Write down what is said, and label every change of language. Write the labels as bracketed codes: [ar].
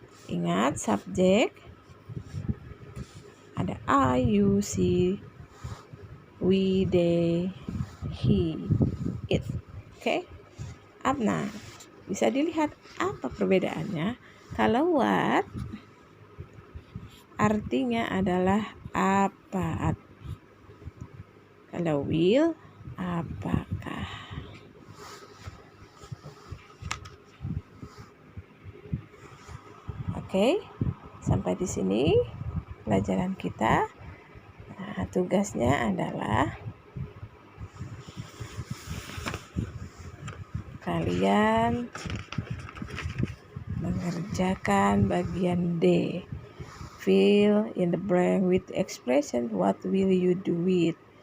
[id] Ingat subjek, ada I, you, she, we, they, he, it. Oke? Nah, bisa dilihat apa perbedaannya. Kalau what artinya adalah apa. Kalau will, apakah. Oke, sampai di sini pelajaran kita. Nah, tugasnya adalah kalian mengerjakan bagian D. [en] Fill in the blank with expression what will you do with.